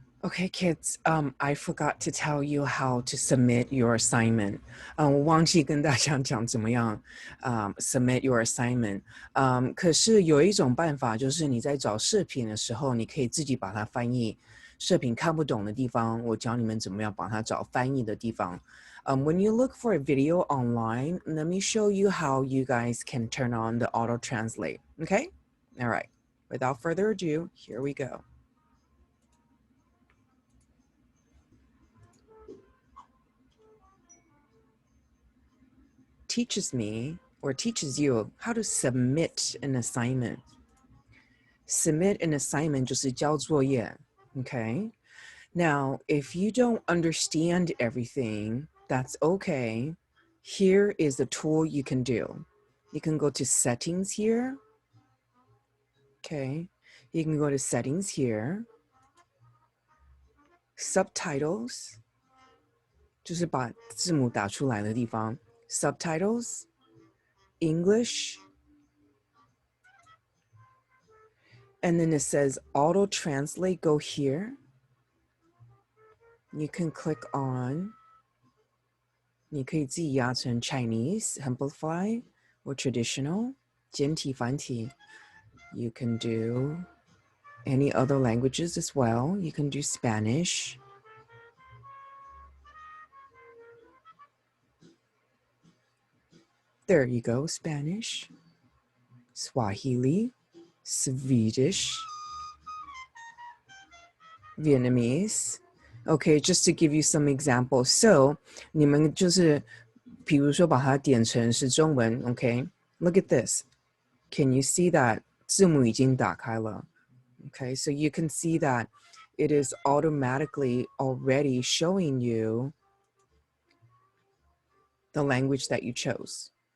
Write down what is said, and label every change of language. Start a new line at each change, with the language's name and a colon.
English: Okay, kids, I forgot to tell you how to submit your assignment.
Chinese: 我忘记跟大家讲怎么样
English: submit your assignment.
Chinese: 可是有一种办法，就是你在找视频的时候，你可以自己把它翻译。视频看不懂的地方，我教你们怎么样把它找翻译的地方。
English: When you look for a video online, let me show you how you guys can turn on the auto translate. Okay? All right. Without further ado, here we go. Teaches me or teaches you how to submit an assignment. Submit an assignment
Chinese: 就是交作业,
English: okay? Now, if you don't understand everything, that's okay. Here is the tool you can do. You can go to settings here. Okay, you can go to settings here.
Chinese: Subtitles 就是把字幕打出来的地方.
English: Subtitles, English, and then it says auto translate, go here. You can click on,
Chinese: 你可以自己压成
English: Chinese, Simplify, or Traditional,
Chinese: 简体繁体.
English: You can do any other languages as well. You can do Spanish. There you go, Spanish, Swahili, Swedish, Vietnamese. Okay, just to give you some examples.
Chinese: So, 你们就是比如说把它点成是中文 okay?
English: Look at this. Can you see that
Chinese: 字幕已经打开了
English: Okay, so you can see that it is automatically already showing you the language that you chose.